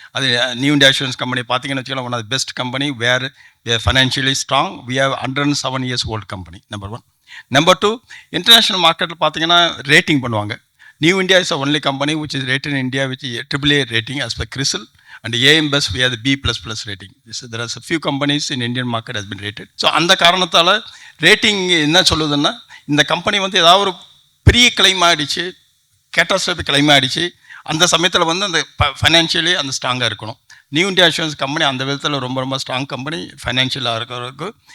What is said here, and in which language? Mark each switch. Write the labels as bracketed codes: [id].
[en] அது new India insurance company [ta] பார்த்தீங்கன்னு வச்சுக்கலாம், [en] One of the best company where financially strong. We have 107 years old company. Number 1. Number 2, [ta] international மார்க்கெட்டில் பார்த்தீங்கன்னா rating பண்ணுவாங்க. [en] New India is only company which is rated in India with AAA rating as per CRISIL. and AM Best we have the B++ rating. There are a few companies in Indian market has been rated. [ta] So அந்த காரணத்தால் rating என்ன சொல்லுதுன்னா, இந்த company வந்து ஏதாவது ஒரு பெரிய claim ஆகிடுச்சு, கேட்டாஸ்ட்ராஃபிக் கிளைம் ஆகிடுச்சு, அந்த சமயத்தில் வந்து அந்த ஃபைனான்ஷியலி அந்த ஸ்ட்ராங்காக இருக்கணும். நியூ இந்தியா அஷூரன்ஸ் கம்பெனி அந்த விதத்தில் ரொம்ப ரொம்ப ஸ்ட்ராங் கம்பெனி ஃபைனான்ஷியலாக இருக்கிறதுக்கு.